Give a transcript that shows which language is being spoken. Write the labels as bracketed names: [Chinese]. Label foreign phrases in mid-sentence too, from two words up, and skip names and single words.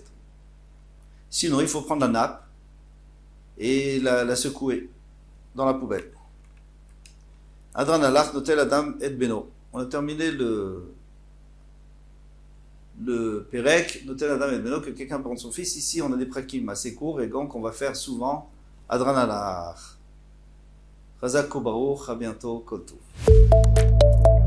[French] Sinon, il faut prendre la nappe et la secouer dans la poubelle. [Hebrew] הדרן עלך נוטל אדם את בנו. [French] On a terminé le Pérec, [Hebrew] נוטל אדם את בנו, [French] que quelqu'un prenne son fils. Ici, on a des prakim assez courts et donc on va faire souvent [Hebrew] הדרן עלך. חזק וברוך, [French] à bientôt, [Hebrew] כל טוב.